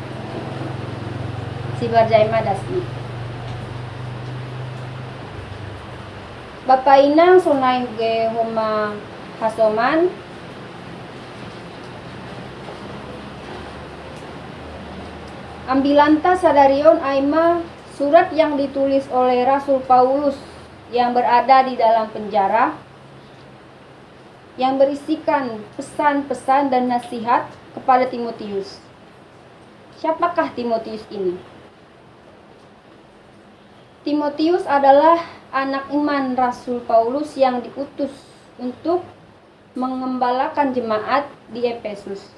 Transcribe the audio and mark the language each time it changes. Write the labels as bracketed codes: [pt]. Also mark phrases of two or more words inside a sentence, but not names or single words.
[bts] Sibarjay madasni. Bapak inang sunay ge homa hasoman ambilanta sadarion aima [id] surat yang ditulis oleh Rasul Paulus yang berada di dalam penjara yang berisikan pesan-pesan dan nasihat kepada Timotius. Siapakah Timotius ini? Timotius adalah anak iman Rasul Paulus yang diutus untuk mengembalakan jemaat di Efesus.